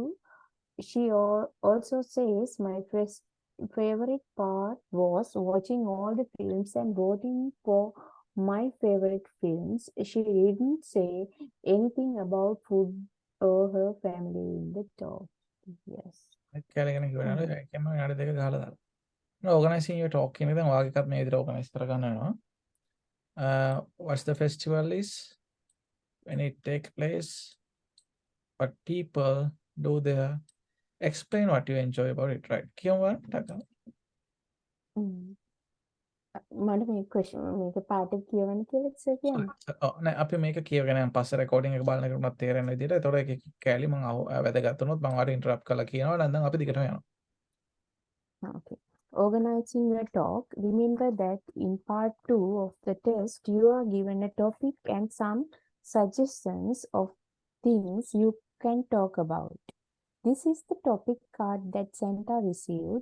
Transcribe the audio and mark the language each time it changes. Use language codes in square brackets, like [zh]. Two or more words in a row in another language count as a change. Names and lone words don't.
[en] She also says, my favorite part was watching all the films and voting for my favorite films. She didn't say anything about food or her family in the talk. Yes. Organizing your talk [si] කියන දැන් ඔයාගේ එකත් මේ විදිහට organize කරගන්න වෙනවා. [en] What's the festival is, when it takes place, what people do there, explain what you enjoy about it, right? [si] කියමු බලන්න. මට මේ ක්වෙස්චන් මේක පාට කියවන්න කියලා සර් කියන්නේ. නෑ අපි මේක කියවගෙන යන පස්සේ රෙකෝඩින් එක බලන එකට උනත් තේරෙන විදිහට. ඒතකොට ඒක කෑලි මම වැදගත් වුණොත් මම ඔයාලට ඉන්ටරප්ට් කරලා කියනවා. නැත්නම් අපි දිගටම යනවා. [en] Okay. Organizing your talk. Remember that in part 2 of the test, you are given a topic and some suggestions of things you can talk about. This is the topic card that Santa received.